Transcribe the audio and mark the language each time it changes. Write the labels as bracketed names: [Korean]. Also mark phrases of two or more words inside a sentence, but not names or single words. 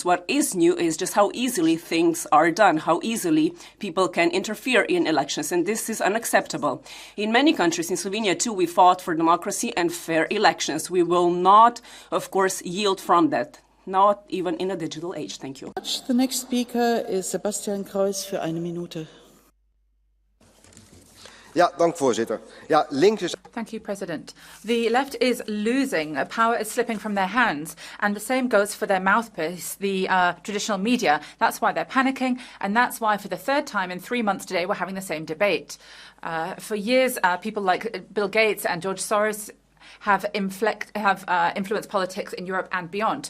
[English] What is new is just how easily things are done, how easily people can interfere in elections, and this is unacceptable. In many countries, in Slovenia too, we fought for democracy and fair elections. We will not, of course, yield from that, not even in a digital age. Thank you. The next speaker is Sebastian Kreuz [German] für eine Minute. [Dutch] Ja, dank voorzitter. Ja, links is... [English] Thank you, President. The left is losing. Power is slipping from their hands. And the same goes for their mouthpiece, the traditional media. That's why they're panicking. And that's why, for the third time in 3 months today, we're having the same debate. For years, people like Bill Gates and George Soros have influenced politics in Europe and beyond.